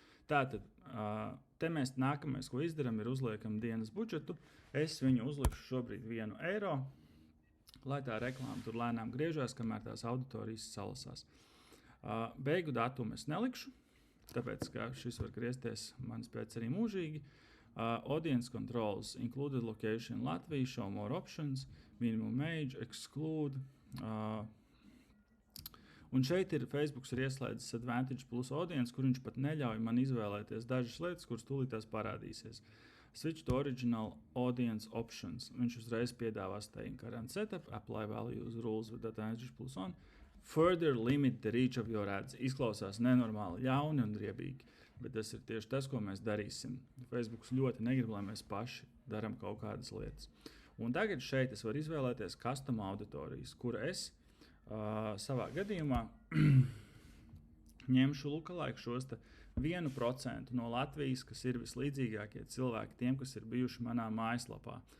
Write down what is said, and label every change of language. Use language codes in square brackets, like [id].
[lv] Tātad, te mēs nākamais, ko izdaram, ir uzliekam dienas budžetu. Es viņu uzlikšu šobrīd 1 eiro, lai tā reklāma tur lēnām griežās, kamēr tās auditorijas salasās. Beigu datumu es nelikšu, tāpēc, ka šis var griezties manis pēc arī mūžīgi. [en] Audience controls, included location Latvija, show more options, minimum age, exclude. [lv] Un šeit ir Facebooks ir ieslēdzis Advantage plus audience, kur viņš pat neļauj man izvēlēties dažas lietas, kuras tūlītās parādīsies. [en] Switch to original audience options. [lv] Viņš uzreiz piedāvā [en] staying current setup, apply values rules with Advantage plus on. Further limit the reach of your ads. [lv] Izklausās nenormāli ļauni un riebīgi, bet tas ir tieši tas, ko mēs darīsim. Facebooks ļoti negrib, lai mēs paši daram kaut kādas lietas. Un tagad šeit es varu izvēlēties custom auditorijas, kura es savā gadījumā ņemšu lookalike šos 1% no Latvijas, kas ir vislīdzīgākie cilvēki tiem, kas ir bijuši manā mājaslapā.